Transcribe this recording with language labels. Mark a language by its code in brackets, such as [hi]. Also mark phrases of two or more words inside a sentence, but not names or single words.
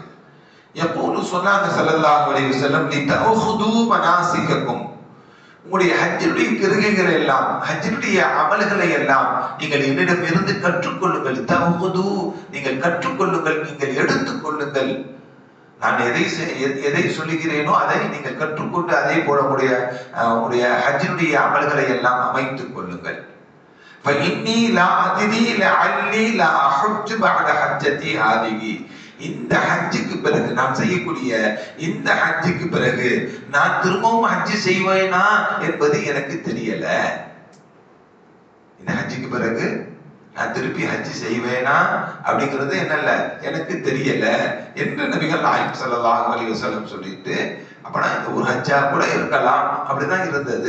[ta] யகூலு சொன்னாங்க [ar] صلى الله عليه وسلم لتأخذوا مناسككم, [ta] உங்களுடைய ஹஜ்ஜுடைய கிரிகைகளை எல்லாம் ஹஜ்ஜுடைய அமல்களை எல்லாம் நீங்கள் என்னிடம் இருந்து கற்றுக்கொள்ளுங்கள். தஅஹுது நீங்கள் கற்றுக்கொள்ளுங்கள், நீங்கள் எடுத்துக்கொள்ளுங்கள். நான் எதை சொல்லுகிறேனோ அதை நீங்கள் கற்றுக்கொண்டு அதே போல உங்களுடைய ஹஜ்ஜுடைய அமல்களை எல்லாம் அமைத்துக் கொள்ளுங்கள். [ar] فإني لا أدري لعلي لا أحج بعد حجتي هذه, [ta] இந்த ஹஜ்ஜுக்கு பிறகு நான் செய்யக்கூடிய இந்த ஹஜ்ஜுக்கு பிறகு நான் திரும்பவும் ஹஜ்ஜு செய்வேனா என்பது எனக்கு தெரியல. இந்த ஹஜ்ஜுக்கு பிறகு நான் திருப்பி ஹஜ்ஜு செய்வேனா அப்படிங்கிறது என்னல்ல எனக்கு தெரியல என்று நபிகள் நாயகம் [ar] صلى الله عليه وسلم [ta] சொல்லிட்டு, அப்பனா இந்த ஒரு ஹஜ்ஜா கூட இருக்கலாம், அப்படிதான் இருந்தது.